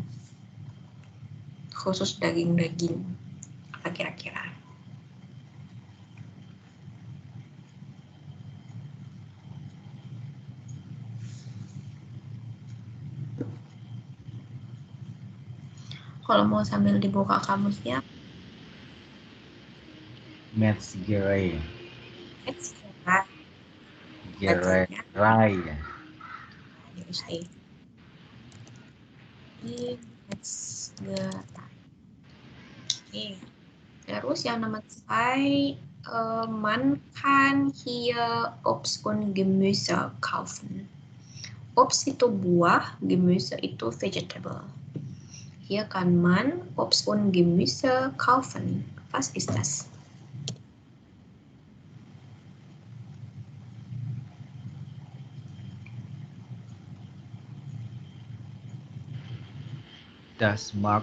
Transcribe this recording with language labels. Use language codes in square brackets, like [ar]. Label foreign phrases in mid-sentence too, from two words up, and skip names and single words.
[id] Khusus daging-daging. Apa kira-kira? Kalau mau sambil dibuka kamusnya. Metzgerei. Metzgerei. Gerai. Richtig. Ini Metzgerei. Oke. Terus yang nomor 2, [de] man kann hier Obst und Gemüse kaufen. [id] Obst itu buah, Gemüse itu vegetable. [de] Hier kann man Obst und Gemüse kaufen. Was ist das? Das Markt.